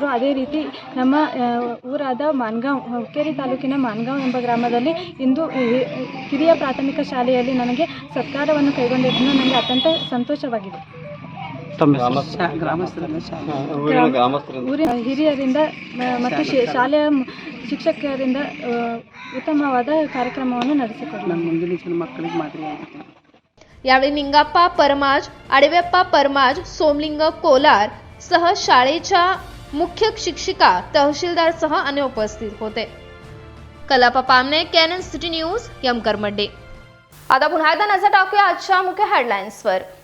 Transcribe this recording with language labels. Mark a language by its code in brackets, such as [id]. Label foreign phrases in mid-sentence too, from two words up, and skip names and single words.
[kn] ಅದೇ ರೀತಿ ನಮ್ಮ ಊರಾದ ಮಾಣಗಾವ್ ಹುಕ್ಕೇರಿ ತಾಲೂಕಿನ ಮಾಣಗಾವ್ ಎಂಬ ಗ್ರಾಮದಲ್ಲಿ ಇಂದು ಕಿರಿಯ ಪ್ರಾಥಮಿಕ ಶಾಲೆಯಲ್ಲಿ ನನಗೆ ಸತ್ಕಾರವನ್ನು ಕೈಗೊಂಡಿದ್ದು ನನಗೆ ಅತ್ಯಂತ ಸಂತೋಷವಾಗಿದೆ। ಊರಿನ ಹಿರಿಯರಿಂದ ಮತ್ತು ಶಾಲೆಯ ಶಿಕ್ಷಕರಿಂದ ಉತ್ತಮವಾದ ಕಾರ್ಯಕ್ರಮವನ್ನು ನಡೆಸಿಕೊಡಲಾಗಿದೆ। ಮುಂದಿನ ಮಕ್ಕಳಿಗೆ ಮಾದರಿಯಾಗಿದೆ। [mr] यावेळी निंगाप्पा परमाज, आडवेप्पा परमाज, सोमलिंग कोलार सह शाळेच्या मुख्य शिक्षिका, तहसीलदार सह अन्य उपस्थित होते। कलापा पामने, कॅनन सिटी न्यूज, यमकरमड्डी। आता पुन्हा एकदा नजर टाकूया आजच्या मुख्य हेडलाईन्सवर।